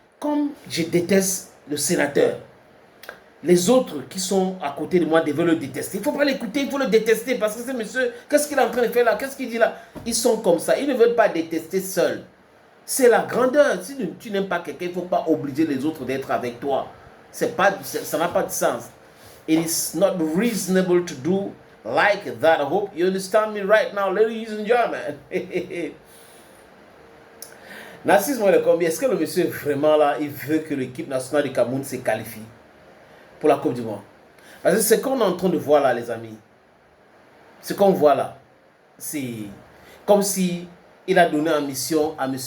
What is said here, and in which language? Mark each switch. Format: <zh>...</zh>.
<fr>Comme je déteste le sénateur. Les autres qui sont à côté de moi devaient le détester. Il ne faut pas l'écouter, il faut le détester parce que ce monsieur, qu'est-ce qu'il est en train de faire là? Qu'est-ce qu'il dit là? Ils sont comme ça, ils ne veulent pas détester seuls. C'est la grandeur. Si tu n'aimes pas quelqu'un, il ne faut pas obliger les autres d'être avec toi. Ça n'a pas de sens.</fr> <en>It is not reasonable to do like that. I hope you understand me right now, ladies and gentlemen.</en> <fr>Narcisse Moelle-Kombi, est-ce que le monsieur vraiment là, il veut que l'équipe nationale du Cameroun se qualifie pour la Coupe du Monde? Parce que ce qu'on est en train de voir là, les amis, ce qu'on voit là, c'est comme si il a donné en mission à M.</fr>